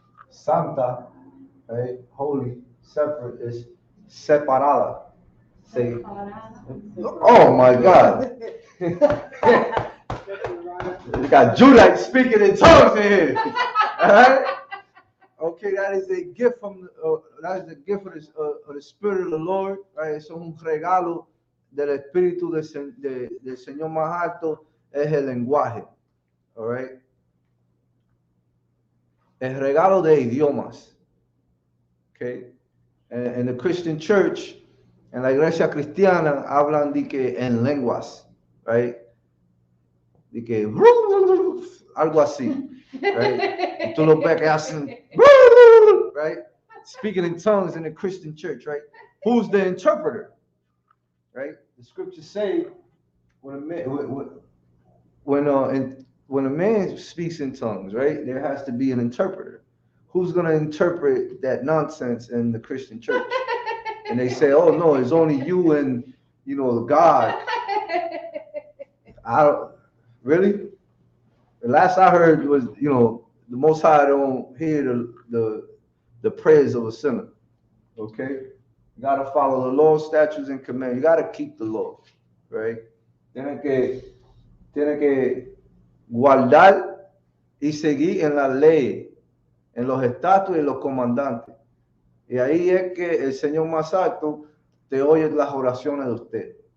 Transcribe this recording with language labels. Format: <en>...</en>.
<en>Santa, right? Holy, separate is separada. Say, oh my God. You got Judite speaking in tongues in here. All right? Okay, that is a gift from that is the gift of the Spirit of the Lord, right?</en> <es>Eso es un regalo del Espíritu del Señor más alto, es el lenguaje, all right? El regalo de idiomas, okay? En</es> <en>the Christian church,</en> <es>en la iglesia cristiana, hablan de que en lenguas, right? De que algo así, right? Y tú lo ves que hacen, right?</es> <en>Speaking in tongues in the Christian church, right? Who's the interpreter, right? The scriptures say when a man when a man speaks in tongues, right? There has to be an interpreter. Who's going to interpret that nonsense in the Christian church? And they say, "Oh no, it's only you and God." I don't really. The last I heard was, the Most High don't hear the prayers of a sinner. Okay, you gotta follow the law, statutes, and commandments. You gotta keep the law, right?</en> <es>Tiene que guardar y seguir en la ley, en los estatus y los comandantes. Y ahí es que el Señor más alto te oye las oraciones de usted.</es>